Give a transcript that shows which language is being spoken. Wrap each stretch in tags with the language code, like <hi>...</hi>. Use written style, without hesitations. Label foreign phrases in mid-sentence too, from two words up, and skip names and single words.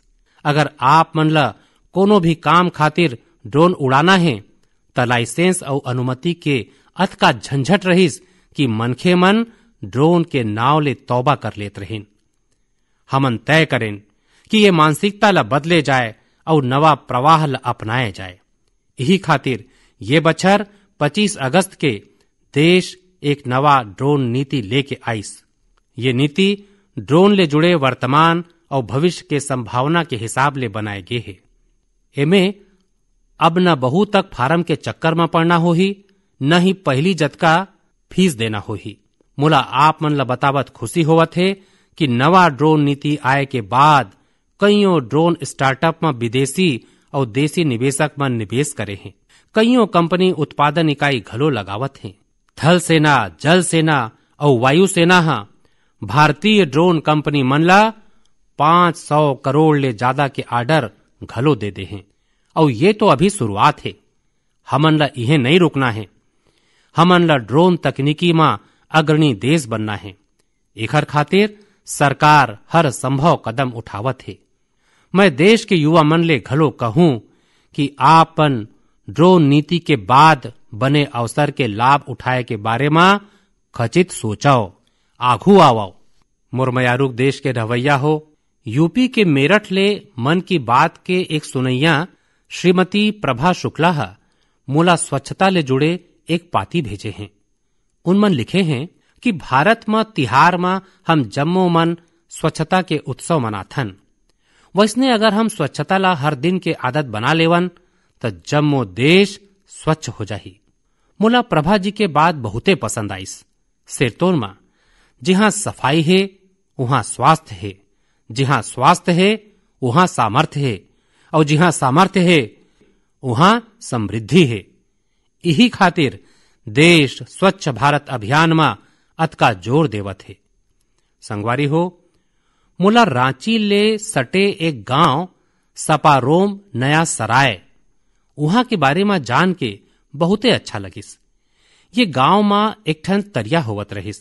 <hne>अगर आप मन ला कोनो भी काम खातिर ड्रोन उड़ाना है त लाइसेंस और अनुमति के अतका झंझट रहिस कि मनखे मन ड्रोन के नाव ले तौबा कर लेत रहिन। हमन तय करें कि ये मानसिकता ला बदले जाए और नवा प्रवाह ला अपनाए जाए। यही खातिर ये बछर 25 अगस्त के देश एक नवा ड्रोन नीति लेके आईस। ये नीति ड्रोन ले जुड़े वर्तमान और भविष्य के संभावना के हिसाब ले बनाए गए है। एमे अब न बहु तक फार्म के चक्कर में पड़ना होही, न ही पहली जतका फीस देना होही। मोला आप मन ला बतावत खुशी होवत है कि नवा ड्रोन नीति आए के बाद कईयों ड्रोन स्टार्टअप में विदेशी और देसी निवेशक मन निवेश करे हैं। कईयों कंपनी उत्पादन इकाई घलो लगावत हैं। थल सेना, जल सेना और वायु सेना भारतीय ड्रोन कंपनी मन ला 500 करोड़ ले ज्यादा के आर्डर घलो दे दे हैं। और ये तो अभी शुरुआत है। हमन ला इन्हें नहीं रुकना है। हमन ला ड्रोन तकनीकी में अग्रणी देश बनना है। एखर खातिर सरकार हर संभव कदम उठावत है। मैं देश के युवा मन ले घलो कहूं कि आपन ड्रोन नीति के बाद बने अवसर के लाभ उठाए के बारे में खचित सोचाओ, आघू आवो। मुरमयारूक देश के रवैया हो। यूपी के मेरठ ले मन की बात के एक सुनैया श्रीमती प्रभा शुक्ला मोला स्वच्छता ले जुड़े एक पाती भेजे हैं। उनमन लिखे हैं कि भारत में तिहार में हम जम्मो मन स्वच्छता के उत्सव मनाथन। वैसने अगर हम स्वच्छता ला हर दिन के आदत बना लेवन तो जम्मो देश स्वच्छ हो जाही। मोला प्रभा जी के बात बहुते पसंद आईस। सिरतोन मां जहां सफाई है वहां स्वास्थ्य है, जहां स्वास्थ्य है वहां सामर्थ्य है, और जहां सामर्थ्य है वहां समृद्धि है। यही खातिर देश स्वच्छ भारत अभियान में अतका जोर देवत है। संगवारी हो, मोला रांची ले सटे एक गांव सपारोम नया सराय वहां के बारे में जान के बहुते अच्छा लगिस। ये गांव में एक ठन तरिया होवत रहिस।</hne>